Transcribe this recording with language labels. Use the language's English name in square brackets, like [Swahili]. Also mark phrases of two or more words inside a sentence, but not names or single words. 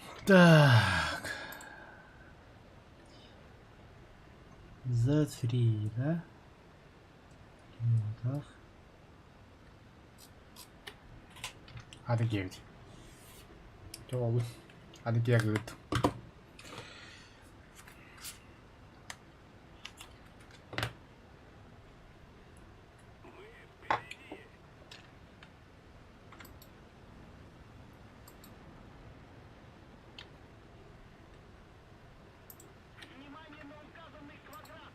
[Russian] Так. Z3, да? Так. [Turkish] Hadi geri. Doğru. Hadi geri. [Russian] Внимание на указанный квадрат!